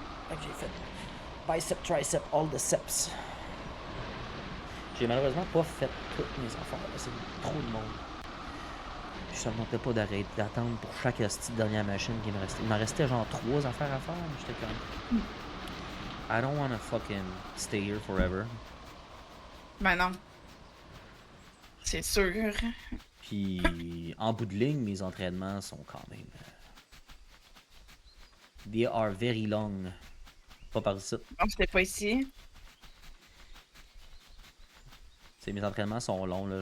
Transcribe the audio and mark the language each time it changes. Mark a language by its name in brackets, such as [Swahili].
[French] J'ai fait bicep, tricep, [English] all the ceps. [French] J'ai malheureusement pas fait toutes mes affaires. C'est trop de monde. Je ça me tentait pas d'arrêter d'attendre pour chaque petite dernière machine qui me restait. Il m'en restait genre 3 affaires à faire. J'étais comme. [English] I don't wanna fucking stay here forever. [French] Ben non. C'est sûr. Puis, en bout de ligne, mes entraînements sont quand même. [English] They are very long. [French] Pas par ici. Bon, c'était pas ici. Mes entraînements sont longs, là.